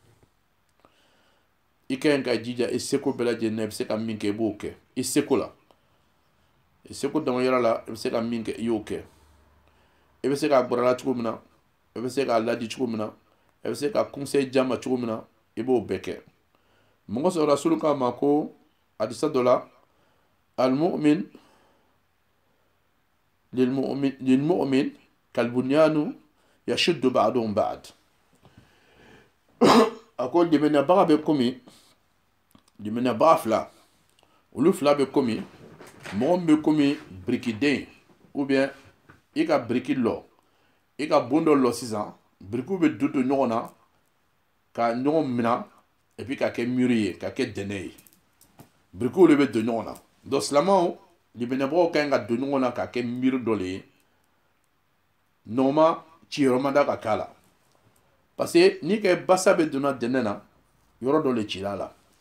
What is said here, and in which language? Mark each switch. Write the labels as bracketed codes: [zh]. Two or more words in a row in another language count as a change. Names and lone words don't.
[bm] i ka ɲi ka jija i seko bɛɛ lajɛlen na i bɛ se ka min kɛ i b'o kɛ i seko la i seko damayira la i bɛ se ka min kɛ i y'o kɛ i bɛ se k'a gbɔrala cogo min na i bɛ se k'a ladi cogo min na i bɛ se ka conseil di a ma cogo min na i b'o bɛɛ kɛ mɔgɔ sɔrɔ rasulu k'a ma ko hadisa dɔ la al-mu'min [ar] للمؤمن كالبنيان يشد بعضهم بعض [bm] a ko dɛmɛnabaga bɛ komi dɛmɛnabaga fila olu fila bɛ komi mɔgɔ min bɛ komi birikiden [fr] ou bien [bm] i ka biriki lɔ i ka bon dɔ lɔ sisan birikiw bɛ don ɲɔgɔn na ka ɲɔgɔn mina [fr] et puis [bm] ka kɛ muru ye ka kɛ dɛnɛ ye birikiw de bɛ don ɲɔgɔn na donc silamɛw dɛmɛnabagaw ka ɲi ka don ɲɔgɔn na ka kɛ muru dɔ le ye nɔgɔma ciyɔrɔ ma da ka k'a la [fr] parce que [bm] n'i ka basa bɛ donna dɛnɛ na yɔrɔ dɔ le cira a la